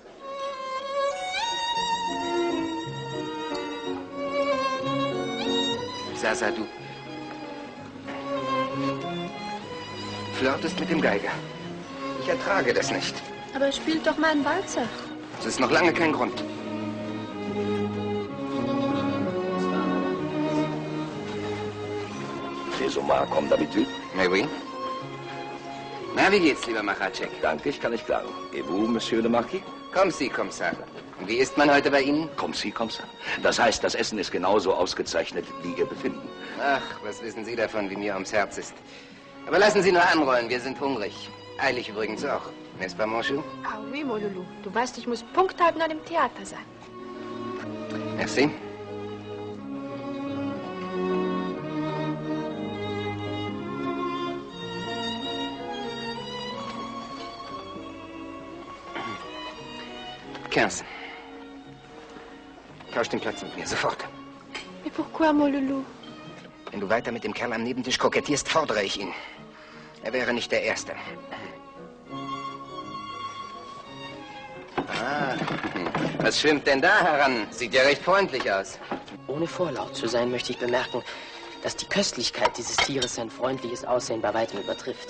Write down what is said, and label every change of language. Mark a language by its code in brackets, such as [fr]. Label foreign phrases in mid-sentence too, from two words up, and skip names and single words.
[de] Sasa, du flirtest mit dem Geiger. Ich ertrage das nicht. Aber er spielt doch mal einen Walzer. Das ist noch lange kein Grund. [fr] Les hommes comme d'habitude. Mais oui. [de] Na, wie geht's, lieber Machatschek? Danke, ich kann nicht klagen. [fr] Et vous, Monsieur le Marquis? Comme si, Kommissar. [de] Und wie ist man heute bei Ihnen? [fr] Comme si, Kommissar. [de] Das heißt, das Essen ist genauso ausgezeichnet wie Ihr Befinden. Ach, was wissen Sie davon, wie mir ums Herz ist. Aber lassen Sie nur anrollen, wir sind hungrig. Eilig übrigens auch. [fr] N'est-ce pas, mon chou? Ah oui, mon Loulou. [de] Du weißt, ich muss Punkt 9:30 im Theater sein. Merci. Kerzen. Tausch den Platz mit mir, sofort. [fr] Mais pourquoi, mon Loulou? [de] Wenn du weiter mit dem Kerl am Nebentisch kokettierst, fordere ich ihn. Er wäre nicht der Erste. Ah, was schwimmt denn da heran? Sieht ja recht freundlich aus. Ohne vorlaut zu sein, möchte ich bemerken, dass die Köstlichkeit dieses Tieres sein freundliches Aussehen bei weitem übertrifft.